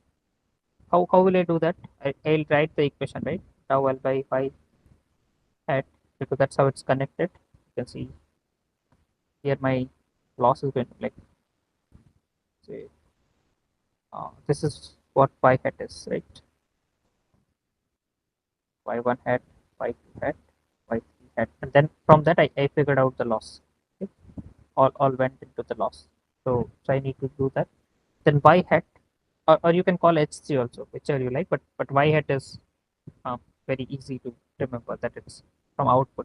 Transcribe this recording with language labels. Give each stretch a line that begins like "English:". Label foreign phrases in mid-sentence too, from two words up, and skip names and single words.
English: How will I do that? I'll write the equation, right? Tau L by phi hat, because that's how it's connected. You can see here my loss is going to be like, say, this is what phi hat is, right? Y1 hat, Y2 hat, Y3 hat, and then from that I figured out the loss. Okay? All went into the loss. So I need to do that. Then Y hat, or you can call HC also, whichever you like, but Y hat is very easy to remember that it's from output.